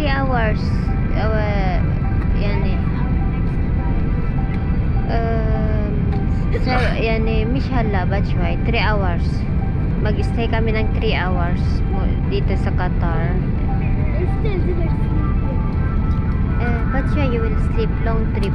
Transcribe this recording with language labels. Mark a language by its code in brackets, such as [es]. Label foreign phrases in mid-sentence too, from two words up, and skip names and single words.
[en] hours. [ar] يعني يعني مش هلا بعد شوي 3 hours. [tl] Mag-stay kami ng 3 hours dito sa Qatar. [en] But sure you will sleep. Long trip.